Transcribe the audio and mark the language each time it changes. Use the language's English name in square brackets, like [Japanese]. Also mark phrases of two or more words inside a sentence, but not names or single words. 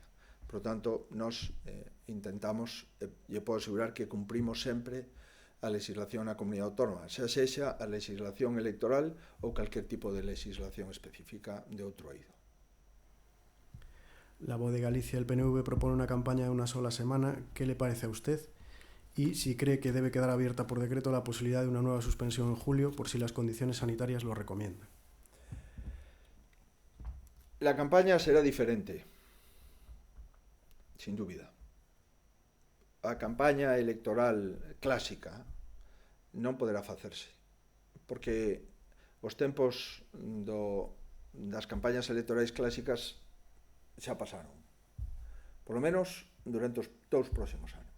[Galician] Por tanto, nós intentamos, e podo asegurar que cumprimos sempre a legislación na comunidade autónoma, xa sexa a legislación electoral ou calquer tipo de legislación específica de outro eido. [Spanish] La Voz de Galicia, el PNV, propone una campaña de una sola semana. ¿Qué le parece a usted? Y si cree que debe quedar abierta por decreto la posibilidad de una nueva suspensión en julio por si las condiciones sanitarias lo recomiendan. La campaña será diferente, sin dúbida. [Galician] A campaña electoral clásica non poderá facerse, porque os tempos das campañas electorais clásicas xa pasaron, [Spanish] por lo menos [Galician] durante os 2 próximos anos.